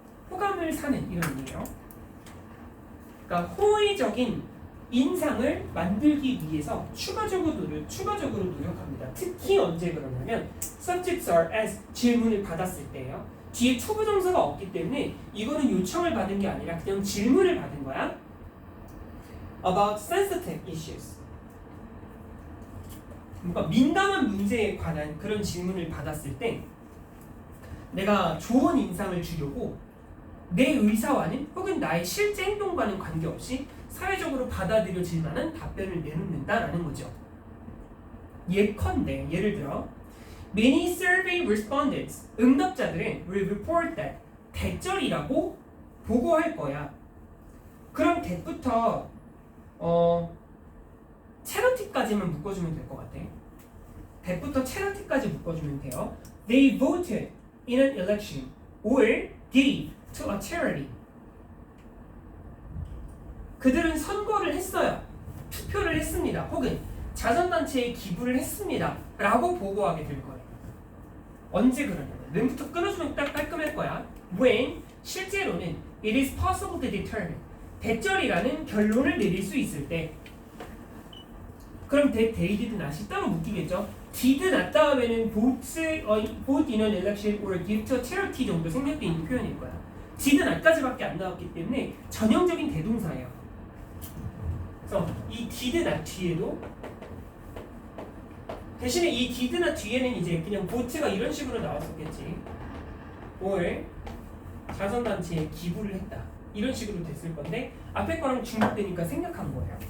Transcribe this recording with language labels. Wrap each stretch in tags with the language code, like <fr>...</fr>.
<ko>호감을 사는 이런 의미예요. 그러니까 호의적인 인상을 만들기 위해서 추가적으로 노력합니다. 특히 언제 그러냐면</ko> <en>subjects are as</en> <ko>질문을 받았을 때예요. 뒤에 초부정사가 없기 때문에 이거는 요청을 받은 게 아니라 그냥 질문을 받은 거야.</ko> <en>About sensitive issues.</en> <ko>그러니까 민감한 문제에 관한 그런 질문을 받았을 때 내가 좋은 인상을 주려고 내 의사와는 혹은 나의 실제 행동과는 관계없이 사회적으로 받아들여질 만한 답변을 내놓는다라는 거죠. 예컨대 예를 들어</ko> <en>Many survey respondents</en> <ko>응답자들은</ko> <en>will report that</en> <ko>대절이라고 보고할 거야. 그럼 that부터 charity까지만 묶어주면 될 것 같아. that부터 charity까지 묶어주면 돼요.</ko> <en>They voted in an election or gave to a charity.</en> <ko>그들은 선거를 했어요. 투표를 했습니다. 혹은 자선단체에 기부를 했습니다. 라고 보고하게 될 거예요. 언제 그러냐면 when부터 끊어주면 딱 깔끔할 거야. when 실제로는</ko> <en>it is possible to determine</en> <ko>대절이라는 결론을 내릴 수 있을 때. 그럼 they did not이 따로 묶이겠죠. did not 다음에는</ko> <en>vote in an election or give to a charity</en> <ko>정도 생략되어 있는 표현일 거야. did not까지밖에 안 나왔기 때문에 전형적인 대동사예요. 그래서 이 did not 뒤에도 대신에 이 did not 뒤에는 이제 그냥 vote가 이런 식으로 나왔었겠지. or 자선단체에 기부를 했다. 이런 식으로 됐을 건데 앞에 거랑 중복되니까 생략한 거예요.</ko>